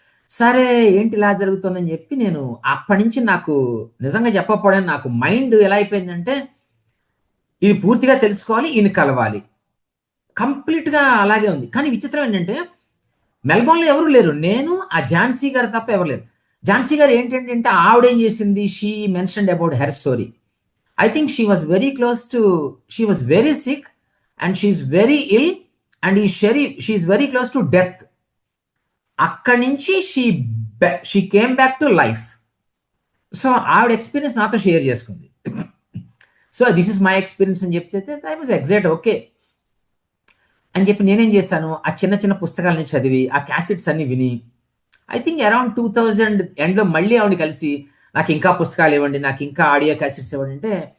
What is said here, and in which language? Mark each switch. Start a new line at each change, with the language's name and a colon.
Telugu: సరే ఏంటి ఇలా జరుగుతుందని చెప్పి నేను అప్పటి నుంచి నాకు నిజంగా చెప్పకపోవడం, నాకు మైండ్ ఎలా అయిపోయిందంటే ఇది పూర్తిగా తెలుసుకోవాలి, ఈయన కలవాలి, కంప్లీట్గా అలాగే ఉంది. కానీ విచిత్రం ఏంటంటే మెల్బోర్న్లో ఎవరు లేరు, నేను ఆ ఝాన్సీ గారు తప్ప ఎవరు లేరు. ఝాన్సీ గారు ఏంటంటే ఆవిడ ఏం చేసింది,
English: She mentioned about her story. I think she was very close to, she was very sick and she's very ill and she's very close to death.
Telugu: అక్కడి నుంచి
English: she came back to life.
Telugu: So ఆవిడ experience నాతో share చేసుకుంది.
English: so this is my experience
Telugu: అని చెప్తే
English: I was exact okay
Telugu: అని చెప్పి నేనేం చేశాను, ఆ చిన్న చిన్న పుస్తకాలని చదివి ఆ క్యాసెట్స్ అన్ని విని ఐ థింక్ అరౌండ్ 2000 ఎండ్లో మళ్ళీ ఆవిడ కలిసి నాకు ఇంకా పుస్తకాలు ఇవ్వండి, నాకు ఇంకా ఆడియో క్యాసెట్స్ ఇవ్వండి అంటే